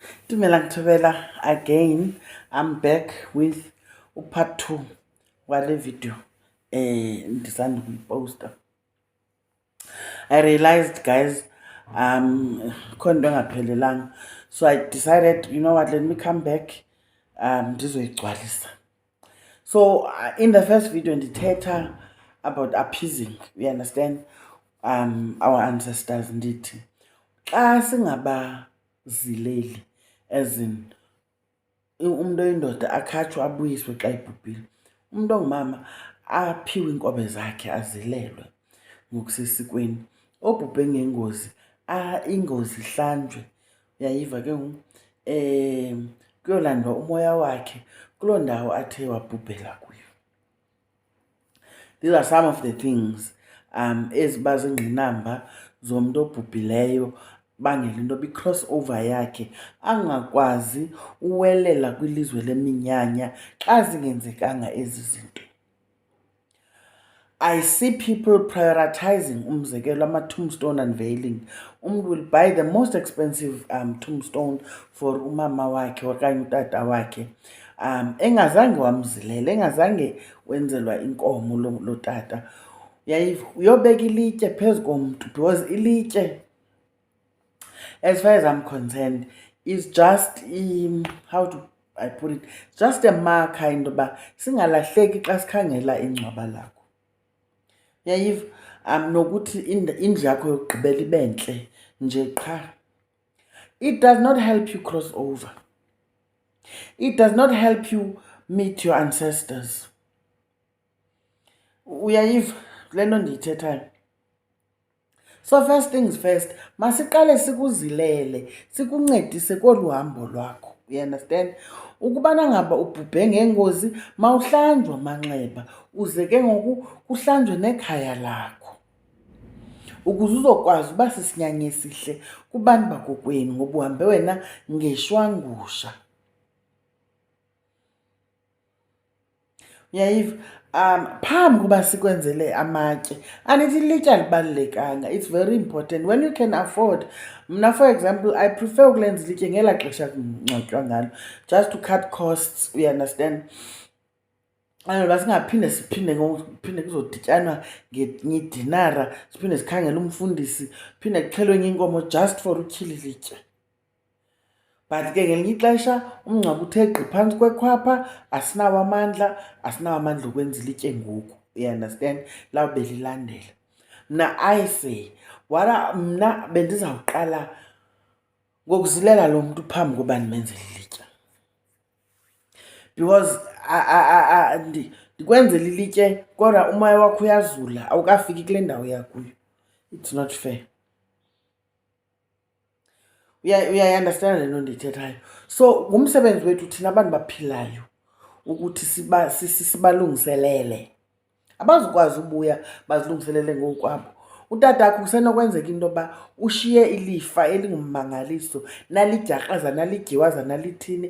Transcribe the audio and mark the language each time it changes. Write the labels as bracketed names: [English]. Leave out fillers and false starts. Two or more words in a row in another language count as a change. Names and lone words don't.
[English] Again, I'm back with part 2 [Xhosa] wale video ndisanda kuyiposta. [English] I realized, guys, [Xhosa] khona into engaphelelanga, [English] so I decided, you know what, let me come back ndizoyigcwalisa. So in the first video ndithetha about appeasing, you understand, our ancestors. [Xhosa] Ndithi xa singabazileli, [English] as in [Xhosa] umuntu oyindoda akhatshwa abuyiswe xa ibhubhile, umuntu ongumama aphiwe inkobe zakhe azilelwe ngokusesikweni. Obhubhe ngengozi ingozi ihlanjwe, uyayiva ke ngoku, kuyolandwa umoya wakhe kuloo ndawo athe wabhubhela kuyo. [English] These are some of the things [Xhosa] eziba zingqinamba zomuntu obhubhileyo, bangela into bi-cross over yakhe angakwazi uwelela kwilizwe leminyanya xa zingenzekanga ezi zinto. [English] I see people prioritizing [Xhosa] umzekelo ama-tombstone [English] unveiling. [Xhosa] Umuntu [English] will buy the most expensive tombstone for [Xhosa] umama wakhe okanye utata wakhe, engazange wamzilela, engazange wenzelwa inkomo lo tata. Uyobeka ilitye phezu komntu, because ilitye, [English] as far as I'm concerned, is just how do I put it, just a marker [Xhosa] into yoba singalahleki xa sikhangela ingcwaba lakho. Uyayiva, nokuthi indlu yakho yokugqibela ibe ntle nje qha. [English] It does not help you cross over. It does not help you meet your ancestors. [Xhosa] Uyayiva le nto ndiyithethayo? [English] So first things first, [Xhosa] masiqale sikuzilele, sikuncedise kolu hambo lwakho. [English] You understand? [Xhosa] Ukubana ngaba ubhubhe ngengozi, mawuhlanjwe amanxeba, uze ke ngoku kuhlanjwe nekhaya lakho, ukuze uzokwazi uba sisinyanya esihle kubantu bakokwenu, ngoba uhambe wena ngeshwangusha. Uyayiva? Phambi kuba sikwenzele amatye, anithi ilitye alibalulekanga. [English] It's very important when you can afford. [Xhosa] Mna, [English] for example, I prefer [Xhosa] ukulenza ilitye ngela xesha kungcwatywa ngalo, [English] just to cut costs, you understand. [Xhosa] Anoba singaphinde siphinde kuzodityanwa ngenye idinara, siphinde sikhangele umfundisi, phinde kuxhelwe enye inkomo [English] just for [Xhosa] utyhila ilitye. But ke ngelinye ixesha umngcwabo uthe gqi phantsi kwekhwapha, asinawo amandla okwenza ilitye ngoku, [English] you understand, [Xhosa] lawube lilandela. Mna [English] I say, [Xhosa] mna bendizawuqala ngokuzilela lo mntu phambi koba ndimenzele ilitye, because ndikwenzela ilitye kodwa umoya wakho uyazula, awukafiki kule ndawo yakuyo. [English] It's not fair. [Xhosa] Uyayi-understand le nto ndiyithethayo? So ngumsebenzi wethu thina abantu baphilayo ukuthi sibalungiselele. Abazukwazi ubuya bazilungiselele ngokwabo. Utata wakho kusenokwenzeka into yoba ushiye ilifa elingummangaliso, nalidyarhaza, nalityiwaza, nalithini.